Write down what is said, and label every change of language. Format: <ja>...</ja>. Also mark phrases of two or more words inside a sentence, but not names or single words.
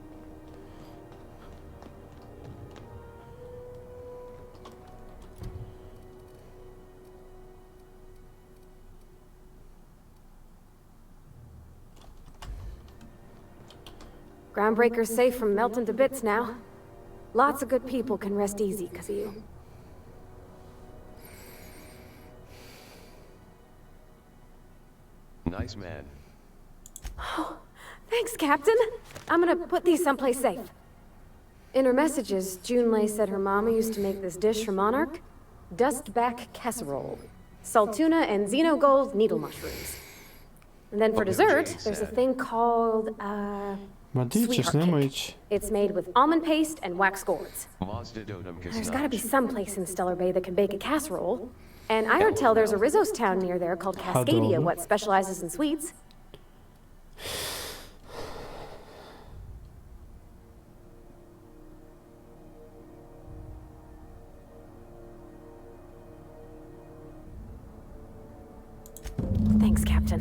<en>Groundbreaker's safe from melting to bits now. Lots of good people can rest easy because of you. Nice man. Oh, thanks, Captain. I'm gonna put these someplace safe. In her messages, Junlei said her mama used to make this dish for Monarch. Dustback casserole. Salt tuna and xenogold needle mushrooms. And then for dessert, there's a thing called,</en> <sr>Ma di ćeš, nemoj ići.</sr> <en>It's made with almond paste and wax gourds. There's gotta be some place in Stellar Bay that can bake a casserole. And I heard tell there's a Rizzo's town near there called Cascadia, what specializes in sweets. Thanks, Captain.</en>